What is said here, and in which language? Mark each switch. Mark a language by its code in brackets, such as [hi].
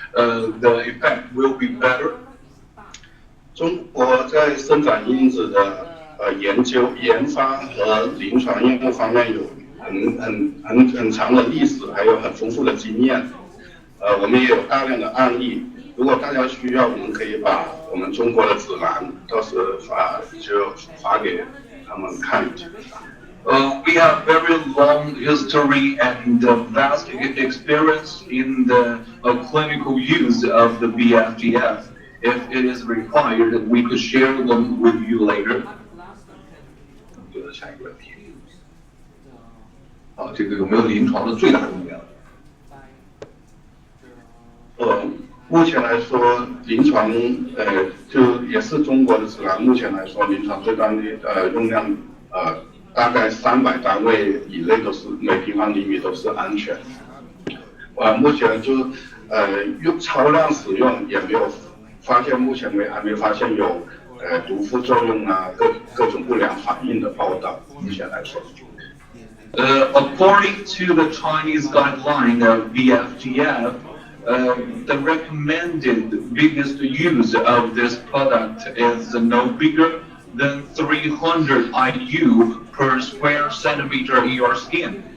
[en] The effect will be better. [zh] 中国在生长因子的研发和临床应用方面有很长的历史，还有很丰富的经验。我们也有大量的案例。如果大家需要，我们可以把我们中国的指南到时发给他们看一下。 [en] We have very long history and vast experience in the clinical use of the BFGF. If it is required, we could share them with you later. [zh] 下一个问题。这个有没有临床的最大用量？目前来说，临床就也是中国的指南。目前来说，临床最大的用量大概300单位以内都是每平方厘米都是安全。目前就用超量使用也没有发现，目前还没发现有毒副作用啊，各种不良反应的报道。目前来说。 [en] According to the Chinese guideline of BFGF, the recommended biggest use of this product is no bigger than 300 IU per square centimeter in your skin.